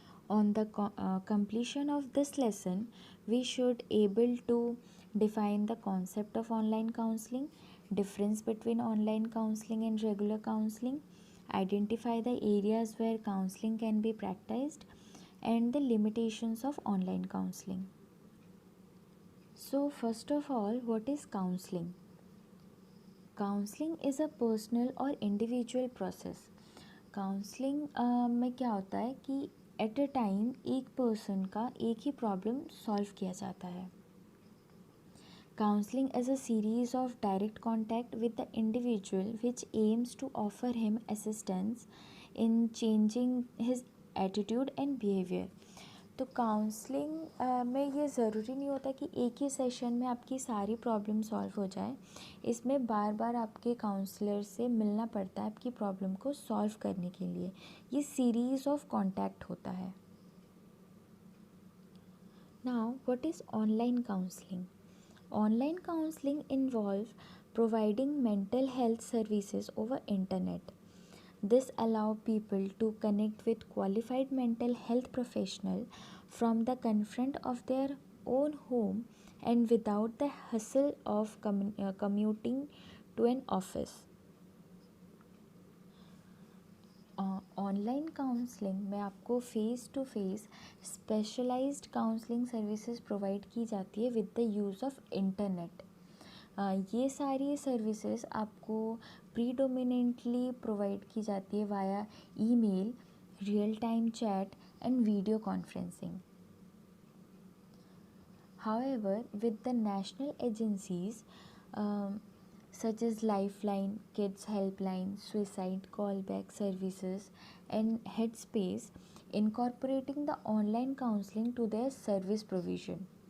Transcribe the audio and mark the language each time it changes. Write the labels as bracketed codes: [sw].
[en] On the completion of this lesson, we should able to define the concept of online counseling, difference between online counseling and regular counseling, identify the areas where counseling can be practiced, and the limitations of online counseling. So first of all, what is counseling? Counselling is a personal और individual process. [hi] Counselling में क्या होता है कि at a time एक person का एक ही problem solve किया जाता है. [en] Counselling is a series of direct contact with the individual which aims to offer him assistance in changing his attitude and behaviour. [hi] तो काउंसलिंग में ये ज़रूरी नहीं होता कि एक ही सेशन में आपकी सारी प्रॉब्लम सॉल्व हो जाए. इसमें बार बार आपके काउंसलर से मिलना पड़ता है आपकी प्रॉब्लम को सॉल्व करने के लिए. ये सीरीज़ ऑफ कॉन्टैक्ट होता है. [en] Now what is online counselling? Online counselling involve providing mental health services over internet. This allow people to connect with qualified mental health professional from the comfort of their own home and without the hustle of commuting to an office. [hi] Online counselling में आपको face to face specialised counselling services provide की जाती है [en] With the use of internet. [hi] ये सारी services आपको predominantly provide की जाती है via email, real time chat and video conferencing. [en] However, with the national agencies such as Lifeline, Kids Helpline, Suicide Callback Services, and Headspace incorporating the online counseling to their service provision.